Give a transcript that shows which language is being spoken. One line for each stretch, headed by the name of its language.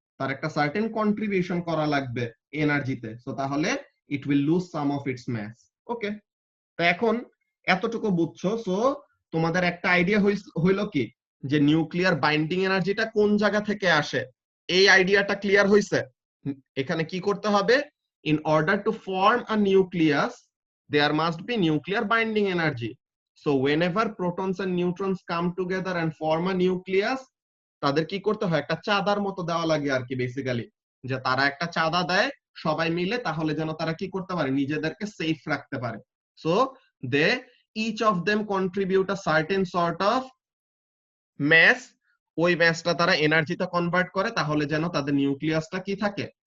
Bangla: তার একটা certain contribution করা লাগবে এনার্জিতে। সো তাহলে
English: It will lose some of its mass.
Bangla: ওকে, তো এখন এতটুকু বুঝছো। সো তোমাদের একটা আইডিয়া হইলো কি, যে নিউক্লিয়ার বাইন্ডিং এনার্জিটা কোন জায়গা থেকে আসে, এই আইডিয়াটা ক্লিয়ার হইছে? এখানে কি করতে হবে?
English: in order to form a nucleus there must be nuclear binding energy. So whenever protons and neutrons come together and form a nucleus,
Bangla: তাদের কি করতে হয়? একটা চাঁদার মতো দেওয়া লাগে আর কি, বেসিক্যালি যে তারা একটা চাঁদা দেয় সবাই মিলে, তাহলে যেন তারা কি করতে পারে? নিজেদেরকে সেফ রাখতে পারে। So they
English: each of them contribute a certain sort of mass,
Bangla: ওই ম্যাসটা তারা এনার্জিতে কনভার্ট করে, তাহলে যেন তাদের নিউক্লিয়াসটা কি থাকে?